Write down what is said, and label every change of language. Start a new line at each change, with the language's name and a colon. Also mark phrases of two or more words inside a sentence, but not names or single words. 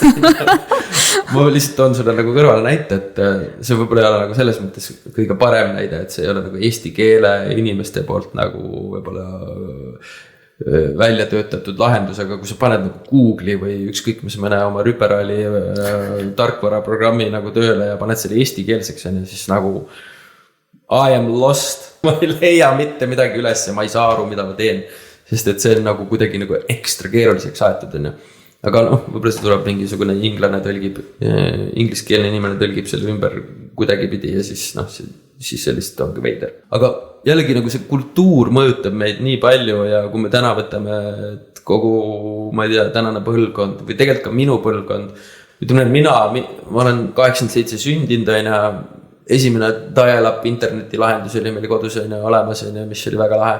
Estonian: Ma lihtsalt toon sulle nagu kõrvale näite, et see võib-olla ei ole nagu selles mõttes kõige parem näide, et see ei ole nagu eesti keele inimeste poolt nagu võib-olla välja töötatud lahendus, aga kui sa paned nagu Google'i või ükskõik mis mõne oma rüperaali tarkvaraprogrammi nagu tööle ja paned selle eesti keelseks, siis nagu
English: I am lost,
Estonian: ma ei leia mitte midagi üles ja ma ei saa aru, mida ma teen, sest et see on nagu kuidagi nagu ekstra keeruliseks aetud, on ju. Aga võib-olla see tuleb mingisugune inglane tõlgib, ingliskeelne inimene tõlgib selle ümber kuidagi pidi ja siis see lihtsalt ongi veider. Aga jällegi nagu see kultuur mõjutab meid nii palju ja kui me täna võtame kogu, ma ei tea, tänane põlvkond või tegelikult ka minu põlvkond, ütleme, et ma olen 87 sündinud, esimene dial-up interneti lahendus oli meil kodus olemas, mis oli väga lahe.